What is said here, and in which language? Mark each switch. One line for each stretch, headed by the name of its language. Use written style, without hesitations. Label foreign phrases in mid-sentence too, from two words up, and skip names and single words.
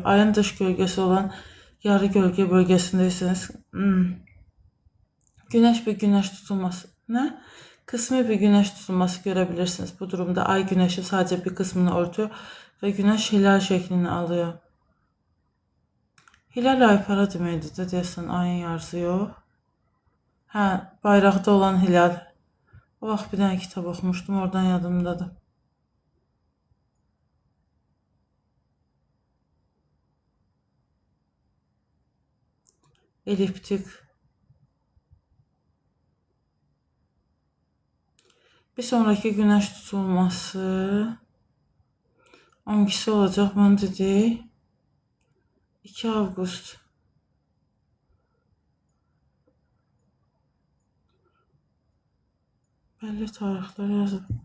Turkish: Ayın dış gölgesi olan yarı gölge bölgesindeyseniz güneş bir güneş tutulması ne? Kısmi bir güneş tutulması görebilirsiniz. Bu durumda ay güneşin sadece bir kısmını örtüyor ve güneş hilal şeklini alıyor.
Azerbaijani: Hilal ay para deməkdir də deyəsən, ayın yarısı yox. Hə, bayraqda olan hilal. O vaxt bir dənə kitab oxumuşdum, oradan yadımdadır. Eliptik.
Turkish: Bir sonraki güneş tutulması hangisi olacak?
Azerbaijani: Bunu dedik. 2 Avqust. Belli tarixlər yazıb.